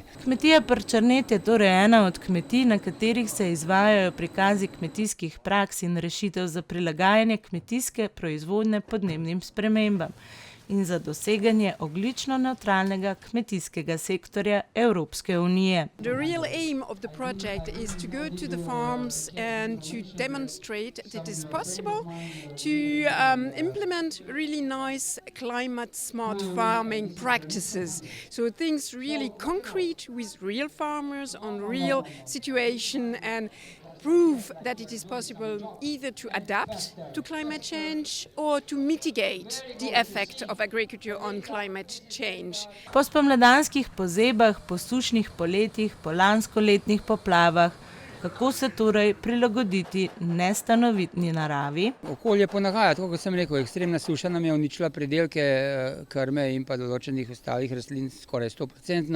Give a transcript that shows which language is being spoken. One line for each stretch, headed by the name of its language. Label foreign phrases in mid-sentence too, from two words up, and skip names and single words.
Slovenian: Kmetija Prčernet je torej ena od kmetij, na katerih se izvajajo prikazi kmetijskih praks in rešitev za prilagajanje kmetijske proizvodnje podnebnim spremembam in za doseganje ogljično nevtralnega kmetijskega sektorja Evropske unije.
English: The real aim of the project is to go to the farms and to demonstrate that it is possible to implement really nice climate smart farming practices. So things really concrete with real farmers on real situation and prove that it is possible either to adapt to climate change or to mitigate the effect of agriculture on climate change.
Slovenian: Po spomladanskih pozebah, po sušnih poletjih, po lanskoletnih poplavah, kako se torej prilagoditi nestanovitni naravi? Okolje ponagaja, tako kot sem rekel, ekstremna suša nam je uničila pridelke, krme in pa določenih ostalih rastlin skoraj 100%.